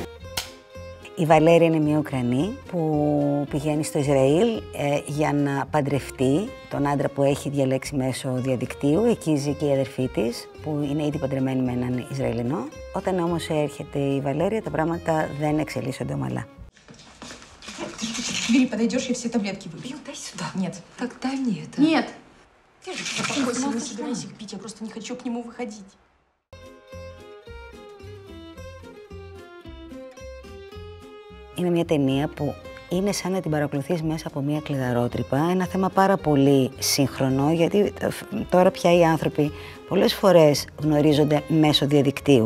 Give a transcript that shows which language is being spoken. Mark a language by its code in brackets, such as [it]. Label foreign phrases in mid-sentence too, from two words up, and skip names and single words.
[el] Η Βαλέρια είναι μια Ουκρανή που πηγαίνει στο Ισραήλ για να παντρευτεί τον άντρα που έχει διαλέξει μέσω διαδικτύου. Εκεί ζει και η αδερφή της, που είναι ήδη παντρεμένη με έναν Ισραηλινό. Όταν όμως έρχεται η Βαλέρια, τα πράγματα δεν εξελίσσονται ομαλά. [ru] Вилли, подойдешь, я все таблетки выпью. Дай сюда. Нет. Тогда нет. Нет. Держи, успокойся, не собирайся их пить, я просто не хочу к нему выходить. [el] Είναι μια ταινία που είναι σαν να την παρακολουθείς μέσα από μια κλειδαρότρυπα. Ένα θέμα πάρα πολύ σύγχρονο, γιατί τώρα πια οι άνθρωποι πολλές φορές γνωρίζονται μέσω διαδικτύου.